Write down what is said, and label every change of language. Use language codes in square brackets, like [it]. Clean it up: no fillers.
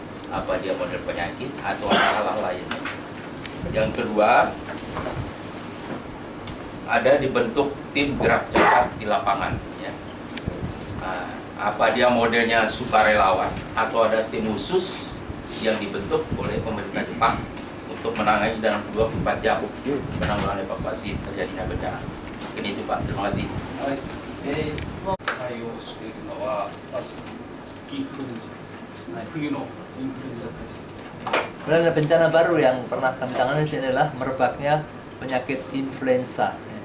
[id] Apa dia model penyakit atau hal-hal lain? Yang kedua, ada dibentuk tim gerak cepat di lapangan. Ya. Nah, apa dia modelnya sukarelawan atau ada tim khusus yang dibentuk oleh pemerintah Jepang untuk menangani dalam 24 jam penanggulangan evakuasi terjadinya bencana. Mungkin itu Pak, terima kasih. [ja] はい。対応しているのはまずインフルエンザ、冬のインフルエンザ対策。 [id] Kemudian ada bencana baru yang pernah kami tangani di sini adalah merebaknya penyakit influenza.